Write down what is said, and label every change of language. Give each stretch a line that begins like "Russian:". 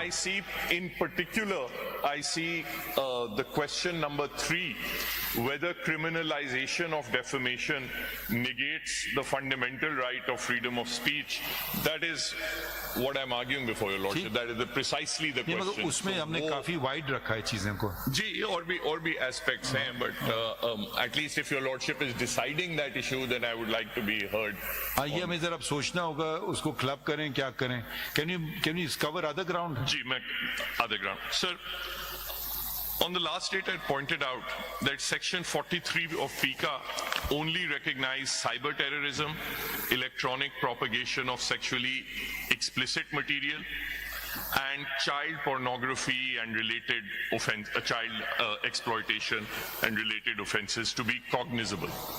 English: I see, in particular, the question number 3, whether criminalization of defamation negates the fundamental right of freedom of speech. That is what I'm arguing before your lordship. That is precisely the
Hindi: नहीं,
English: question.
Hindi: उसमें हमने काफी wide रखा है चीजें को. जी, और भी
English: aspects हैं, but at least if your lordship is deciding that issue, then I would like to be heard.
Hindi: ये हमें जरा सोचना होगा, उसको क्लब करें, क्या करें.
English: Can you cover other ground?
Hindi: जी, मैं
English: other ground. Sir, on the last date I pointed out that section 43 of PICA only recognized cyber terrorism, electronic propagation of sexually explicit material, and child pornography and related offense, child exploitation and related offenses to be cognizable.